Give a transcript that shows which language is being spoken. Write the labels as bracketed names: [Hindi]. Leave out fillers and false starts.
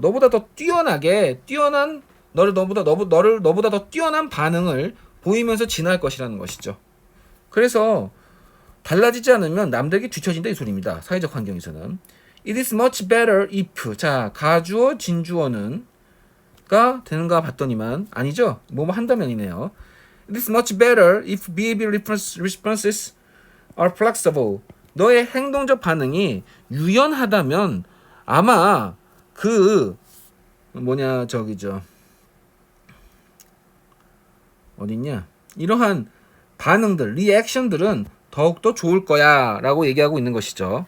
[Korean] 너보다 더 뛰어난 너보다 더 뛰어난 반응을 보이면서 진화할 것이라는 것이죠. 그래서 달라지지 않으면 남들에게 뒤처진다 이 소리입니다. 사회적 환경에서는. [English] It is much better if, [Korean] 자 가주어 진주어는 가 되는가 봤더니만 아니죠. 뭐뭐 한다면이네요. [English] It is much better if behavior responses are flexible. [Korean] 너의 행동적 반응이 유연하다면 아마 그 저기죠. 어딨냐? 이러한 반응들, 리액션들은 더욱더 좋을 거야 라고 얘기하고 있는 것이죠.